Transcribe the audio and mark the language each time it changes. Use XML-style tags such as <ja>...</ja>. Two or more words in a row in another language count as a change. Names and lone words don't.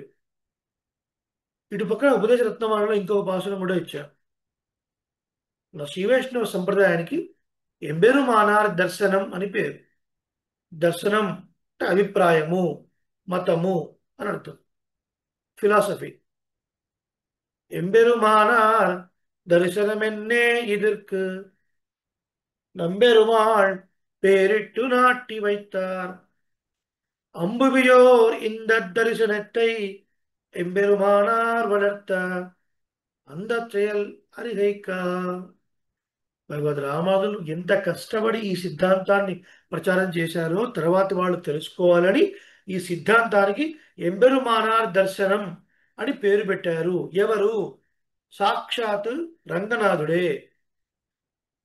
<te>ఇటు పక్కన ఉపదేశ రత్నమాలలో ఇంకొక పాసురం కూడా ఇచ్చారు. నా శ్రీ వైష్ణవ సంప్రదాయానికి ఎంబెరుమానార్ దర్శనం అని పేరు. దర్శనం అంటే అభిప్రాయము, మతము అని అర్థం, ఫిలాసఫీ.</te> <ta>எம்பெருமானார் தரிசனமென்னே இதற்கு நம்பெருமாள் பேரிட்டு நாட்டி வைத்தார். அம்புவியோர் இந்த தரிசனத்தை எம்பெருமானார் வளர்த்தார், அந்த செயல் அறிகைக்கா.</ta> <te>భగవద్ రామానుజులు ఎంత కష్టపడి ఈ సిద్ధాంతాన్ని ప్రచారం చేశారో తర్వాతి వాళ్ళు తెలుసుకోవాలని ఈ సిద్ధాంతానికి ఎంబెరుమానార్ దర్శనం అని పేరు పెట్టారు. ఎవరు? సాక్షాత్ రంగనాథుడే.</te>